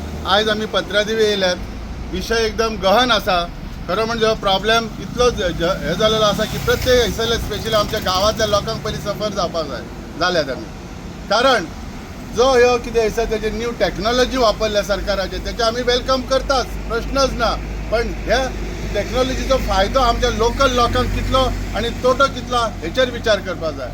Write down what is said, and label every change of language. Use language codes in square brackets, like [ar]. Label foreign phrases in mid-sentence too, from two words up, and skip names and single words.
[kok] आज आम्ही पत्रादेवी येयल्यात. विषय एकदम गहन असा. खरं म्हणजे हो प्रॉब्लेम इतलो हे झालेलो असा की प्रत्येक हैसरले स्पेशली आमच्या गावातल्या लोकांक पयलीं सफर जावपाक जाल्यात आमी. कारण जो ह्यो कितें आसा तेजे [en] new technology [kok] वापरल्या सरकाराचे तेचे आमी वेलकम करतात, प्रश्नच ना. पण ह्या टॅक्नॉलॉजीचो फायदो आमच्या लोकल लोकांक कितलो आनी तोटो कितलो हेचेर विचार करपाक जाय.